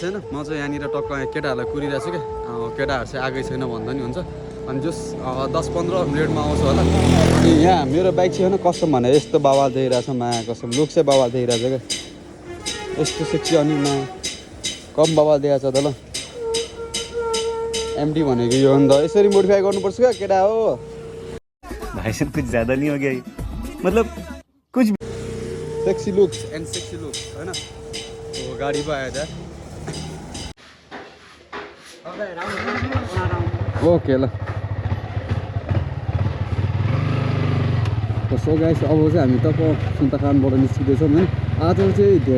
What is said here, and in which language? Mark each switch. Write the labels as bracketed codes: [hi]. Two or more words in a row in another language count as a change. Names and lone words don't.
[ne] होइन म चाहिँ यहाँनिर टक्क केटाहरूलाई कुरिरहेको छु क्या केटाहरू चाहिँ आएकै छैन भन्दा नि हुन्छ अनि जस 10-15 मिनटमा आउँछ होला अनि यहाँ मेरो बाइक चाहिँ होइन कसम भने यस्तो बाबाल देखिरहेको छ माया कसम लुक चाहिँ बाबाल देखिरहेको छ क्या यस्तो सेक्सी अनि माया कम बाबाल देखाएको छ त ल एमडी भनेको यो अन्त यसरी मोडिफाई गर्नुपर्छ क्या केटा हो [hi] भाई साहब कुछ ज्यादा नहीं हो गया ये मतलब कुछ [en] sexy looks and sexy looks [ne] होइन गाडी पो आयो त ओके ल [en] so guys [ne] अब चाहिँ हामी टक्क सुन्तखानबाट निस्किँदैछौँ है आज चाहिँ धेरै